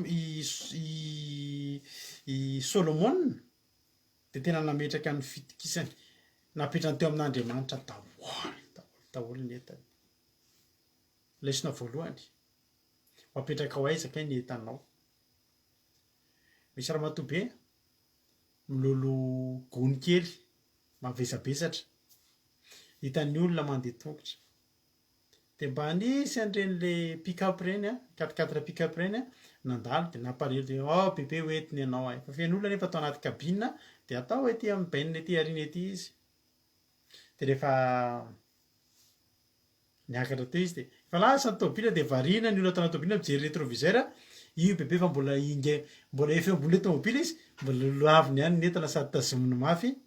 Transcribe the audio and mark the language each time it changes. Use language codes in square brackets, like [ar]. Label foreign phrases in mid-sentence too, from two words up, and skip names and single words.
[mg] i Solomona dia tena nametraka ny fitokisany napetrany teo amin'Andriamanitra daholo ny entany lesona voalohany mapetraka ho aizaka ny entanao misy raha matoa be milolo gony kely mavesabesatra hitan'ny olona mandeha tongotra dia mba anisy an'ireny le pick-up ireny a 4x4 pick-up ireny a nandalo dia nampalahelo dia bebe hoentiny ianao ay fa feno olona nefa atao anaty kabina dia atao ety amin'ny bainina ety ariana ety izy dia rehefa niakatra teo izy dia efa lasa ny tômôbila dia variana ny olona atao anaty tômôbila mijery rétroviseur io bebe fa mbola efa eo ambony tômôbila izy mbola loaviny ihany ny entana sady tazominy mafy